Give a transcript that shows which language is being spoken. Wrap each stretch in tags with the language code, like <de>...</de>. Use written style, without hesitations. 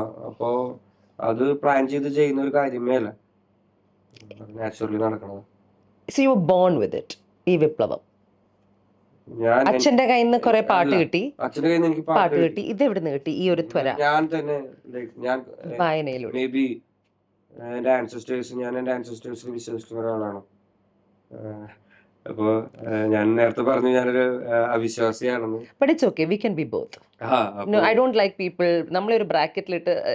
<ml>അപ്പോ അത് പ്ലാൻ ചെയ്ത് ചെയ്യുന്ന ഒരു കാര്യമേ അല്ല, നാച്ചുറലി നടക്കണത്.</ml> <en>So you were born with it,</en> <ml>ഈ വിപ്ലവം. ഞാൻ അച്ഛന്റെ കയ്യിൽ നിന്ന് കുറെ പാട്ട് കിട്ടി, അച്ഛന്റെ കയ്യിൽ നിന്ന് എനിക്ക് പാട്ട് കിട്ടി. ഇത് എവിടെ നിന്ന് കിട്ടി ഈ ഒരു ത്വര? ഞാൻ തന്നെ ഞാൻ വായനയിലൂടെ. മേ ബി എന്റെ ആൻസസ്റ്റേഴ്സിൽ വിശ്വസിക്കുന്ന ഒരാളാണ്. അപ്പോ ഞാൻ നേരത്തെ പറഞ്ഞു ഞാനൊരു അവിശ്വാസിയാണെന്ന്.</ml> <en>But it's okay, we can be both. No, I don't like people</en> <ml>നമ്മളൊരു ബ്രാക്കറ്റിലിട്ട്.</ml>